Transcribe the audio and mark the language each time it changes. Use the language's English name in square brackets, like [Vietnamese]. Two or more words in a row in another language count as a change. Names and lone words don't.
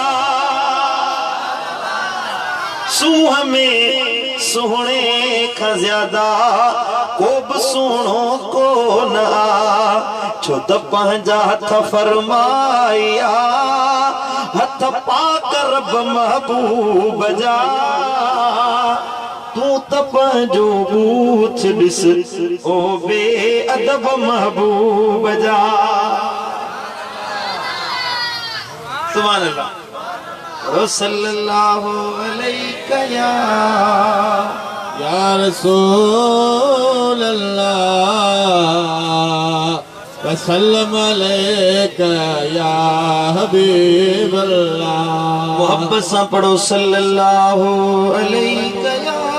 [Sindhi] सूंह में सुहिणे खां ज़्यादा को बि सुहिणो कोन छो त पंहिंजा हथ फरमाया हथ पाक रब महबूब जा तूं त पंहिंजो बूथ ॾिस ओ बेअदब महबूब जा [Arabic] سبحان الله صلى الله عليه يا رسول الله وسلم عليك يا حبيب الله [Urdu] محبت سے پڑھو [Arabic] صلى الله عليه يا